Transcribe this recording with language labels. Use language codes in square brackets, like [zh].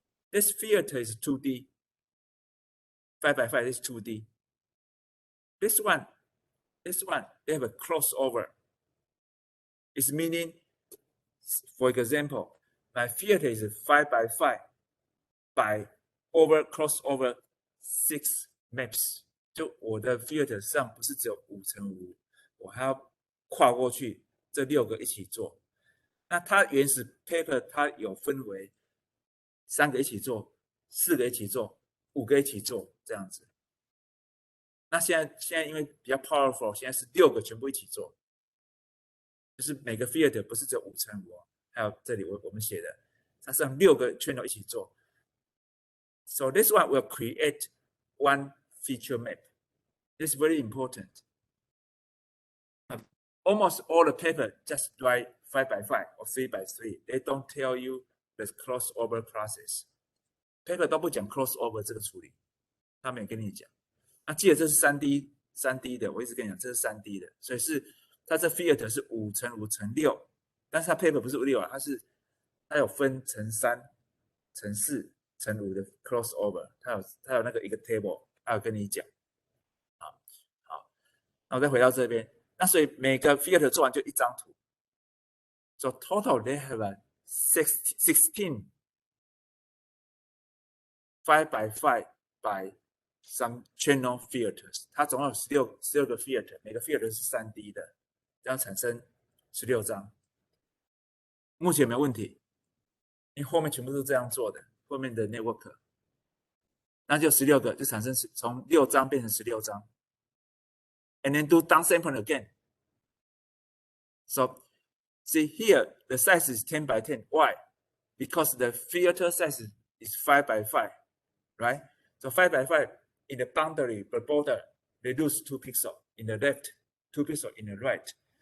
[en] This filter is 2D. 5 by 5 is 2D. This one, they have a crossover. It's meaning, for example, my filter is 5 by 5 by crossover 6 maps. [zh] 就我的 filter 上不是只有5乘5，我还要跨过去这6个一起做。那它原始 paper 它有分为3个一起做，4个一起做，5个一起做这样子。那现在因为比较 powerful， 现在是6个全部一起做，就是每个 field 不是只有5乘5，还有这里我们写的，它是6个 channel 一起做。 [en] So this one will create one feature map. This is very important. Almost all the paper just write 5 by 5 or 3 by 3. They don't tell you the crossover process. [zh] Paper 都不讲 crossover 这个处理，他没有跟你讲。那记得这是3D 的，我一直跟你讲这是3D 的，所以是它这 field 是5乘5乘6，但是它 paper 不是6啊，它有分乘3、乘4、乘5的 crossover， 它有那个一个 table， 它有跟你讲。好，那我再回到这边，那所以每个 field 做完就1张图。 [en] So total they have 16 5 by 5 by some channel filters， [zh] 它总共有16个 filter， 每个 filter 是 3D 的，这样产生16张。目前没有问题，因为后面全部都是这样做的，后面的 network， 那就16个，就产生从6张变成16张。 [en] And then do downsampling again. So see here, the size is 10 by 10. Why? Because the filter size is 5 by 5, right? So 5 by 5 in the boundary, the border, they lose 2 pixels in the left, 2 pixels in the right.